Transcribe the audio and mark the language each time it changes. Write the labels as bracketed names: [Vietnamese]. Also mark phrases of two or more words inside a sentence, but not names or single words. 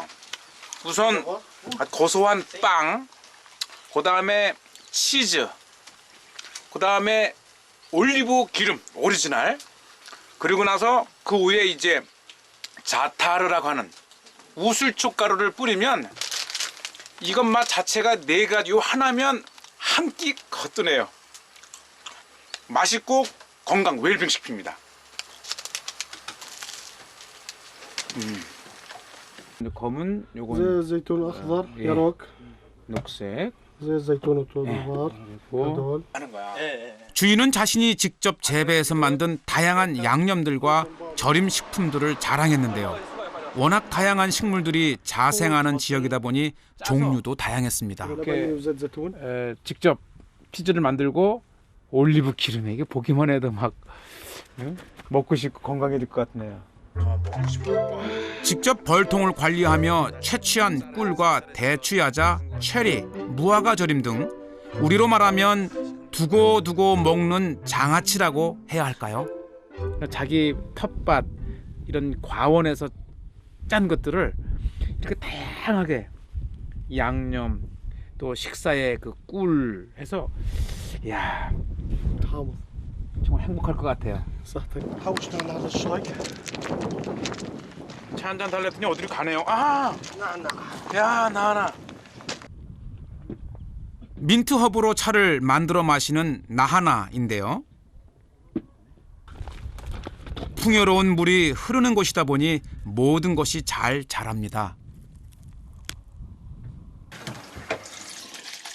[Korean] 우선 고소한 빵, 그 다음에 치즈, 그 다음에 올리브 기름 오리지널, 그리고 나서 그 위에 이제 자타르라고 하는 우술초 가루를 뿌리면 이것 맛 자체가 네 가지, 요 하나면 한 끼 거뜬해요. 맛있고 건강 웰빙 식품입니다. 검은 [Arabic] زي [Korean] 요건 [Arabic] الزيتون الاخضر إيه. يروك [Korean] 녹색. [Arabic] زي الزيتون الطوبار هدول [Korean] 하는 거야. 주인은 자신이 직접 재배해서 만든 다양한 양념들과 절임 식품들을 자랑했는데요. 워낙 다양한 식물들이 자생하는 지역이다 보니 종류도 다양했습니다. [Arabic] لبني وزيت زيتون [Korean] 직접 치즈를 만들고 올리브 기름에 이게 보기만 해도 막 먹고 싶고 건강해질 것 같네요. 직접 벌통을 관리하며 채취한 꿀과 대추야자, 체리, 무화과 절임 등 우리로 말하면 두고두고 먹는 장아찌라고 해야 할까요? 자기 텃밭 이런 과원에서 짠 것들을 이렇게 다양하게 양념 또 식사에 그 꿀 해서 이야 [Arabic] حامض [Korean] 정말 행복할 것 같아요. [Arabic] صحتك حوشنا على هذا الشاي [Korean] 차 한 잔 달랬더니 어디로 가네요. 아, 야, 나나. 민트 허브로 차를 만들어 마시는 나하나인데요. 풍요로운 물이 흐르는 곳이다 보니 모든 것이 잘 자랍니다.